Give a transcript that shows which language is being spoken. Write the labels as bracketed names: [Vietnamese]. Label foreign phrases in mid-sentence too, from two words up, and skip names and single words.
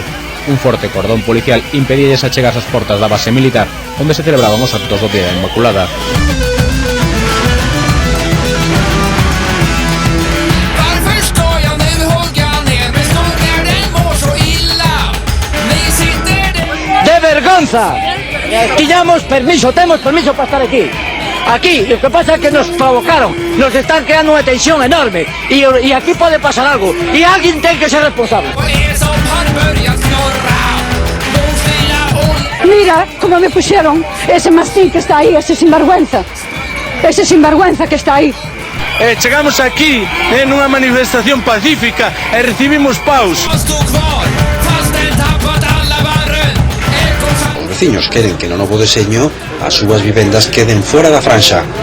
[Galician] Un forte cordón policial impedílles achegar as portas da base militar onde se celebraban os actos do Día da Inmaculada. ¡De vergonza! Tiñamos permiso, temos permiso para estar aquí. [Spanish] Aquí, lo que pasa es que nos provocaron, nos están creando una tensión enorme y aquí puede pasar algo y alguien tiene que ser responsable. Mira como me pusieron ese mastín que está aí, ese sinvergüenza que está aí. [Galician] Chegamos aquí nunha manifestación pacífica e recibimos paus. Os veciños queren que no novo deseño as súas vivendas queden fora da franxa.